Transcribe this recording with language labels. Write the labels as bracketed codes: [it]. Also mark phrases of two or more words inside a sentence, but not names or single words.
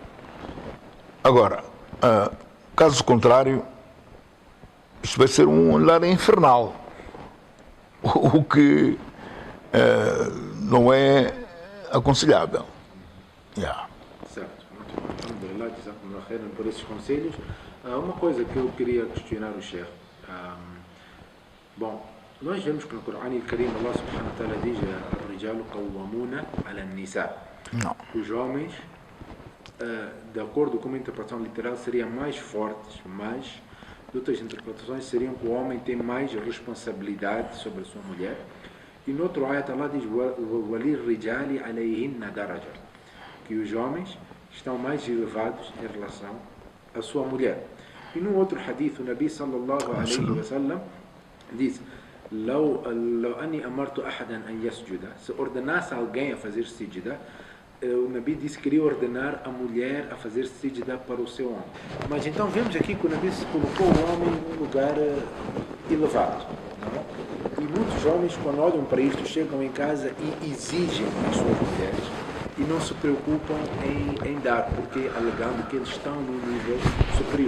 [pt] Agora, caso contrário, isto vai ser um lar infernal, o que não é aconselhável. Certo, muito por esses conselhos. Uma coisa que eu queria questionar o Sheikh. Bom, nós vemos que no Corão [ar] الكريم الله سبحانه وتعالى [pt] diz: [ar] "الرجال قوامون على النساء". [pt] Os homens, de acordo com uma interpretação literal, seriam mais fortes, mas de outras interpretações seriam que o homem tem mais responsabilidade sobre a sua mulher. E no outro ayat Allah diz: [ar] "وللرجال عليهن درجة", [pt] que os homens estão mais elevados em relação à sua mulher. E num outro hadith, o Nabi [ar] صلى الله عليه وسلم [pt] diz: [ar] "لو أني أمرت أحدا أن يسجد", [pt] se ordenasse alguém a fazer sijda, o Nabi disse que queria ordenar a mulher a fazer sijda para o seu homem. Mas então vemos aqui que o Nabi colocou o homem num lugar elevado, não é? E muitos homens, quando olham para isto, chegam em casa e exigem as suas mulheres e não se preocupam em dar, porque alegando que eles estão num nível superior.